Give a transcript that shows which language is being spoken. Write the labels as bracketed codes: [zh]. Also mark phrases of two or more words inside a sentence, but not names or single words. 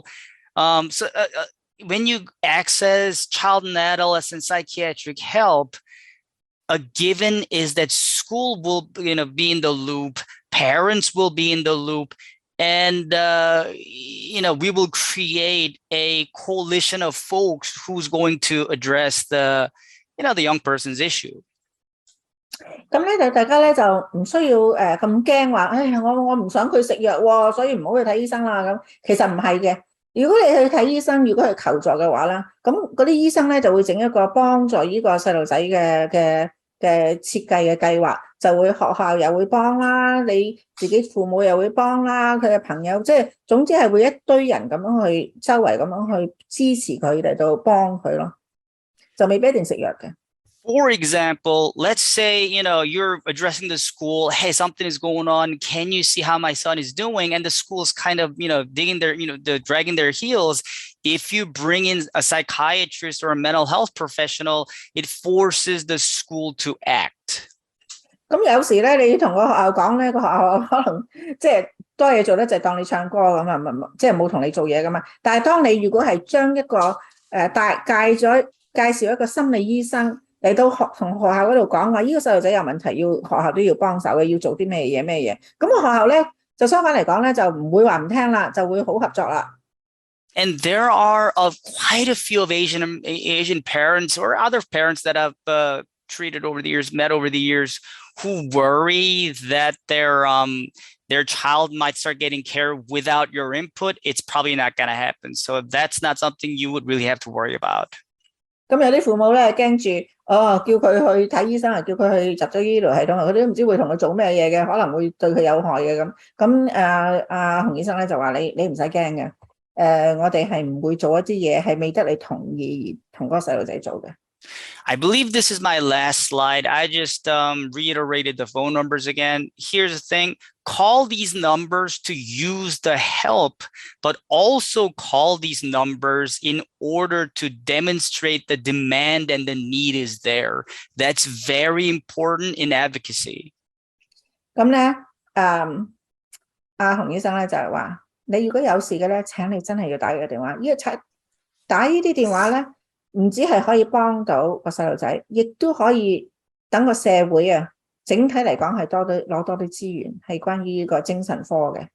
[en] When you access child and adolescent psychiatric help, a given is that school will be in the loop, parents will be in the loop, and we will create a coalition of folks who's going to address the young person's issue. [yue] 咁咧就大家咧就唔需要咁驚話，我唔想佢食藥喎，所以唔好去睇醫生啦。咁其實唔係嘅，如果你去睇醫生，如果係求助嘅話啦，咁嗰啲醫生咧就會整一個幫助呢個細路仔嘅設計嘅計劃，就會學校又會幫啦，你自己父母又會幫啦，佢嘅朋友，即係總之係會一堆人咁樣去周圍咁樣去支持佢嚟到幫佢咯，就未必一定食藥嘅。 [en] For example, let's say, you're addressing the school, hey, something is going on. Can you see how my son is doing? And the school's kind of, digging dragging their heels. If you bring in a psychiatrist or a mental health professional, it forces the school to act. [yue] 咁有時咧，你同個學校講咧，個學校可能即係多嘢做咧，就當你唱歌咁啊，即係冇同你做嘢噶嘛。但係當你如果係將一個介紹一個心理醫生嚟到同學校嗰度講話，呢個細路仔有問題，要學校都要幫手嘅，要做啲咩嘢。咁個學校咧就相反嚟講咧，就唔會話唔聽啦，就會好合作啦。 [en] And there are quite a few of Asian parents or other parents that I've met over the years, who worry that their child might start getting care without your input. It's probably not going to happen. So that's not something you would really have to worry about. [yue] 咁有啲父母咧驚住，叫佢去睇醫生，叫佢去入咗醫療系統，佢都唔知會同佢做咩嘢嘅，可能會對佢有害嘅咁。咁洪醫生咧就話你唔使驚嘅，我哋係唔會做一啲嘢係未得你同意而同嗰個細路仔做嘅。 [en] I believe this is my last slide. I just reiterated the phone numbers again. Here's the thing. Call these numbers to use the help, but also call these numbers in order to demonstrate the demand and the need is there. That's very important in advocacy. [yue] 咁咧，洪醫生咧就係話，你如果有事嘅咧，請你真係要打呢個電話。打呢啲電話咧，唔止係可以幫到個細路仔，亦都可以等個社會啊，整體嚟講係攞多啲資源，係關於呢個精神科嘅。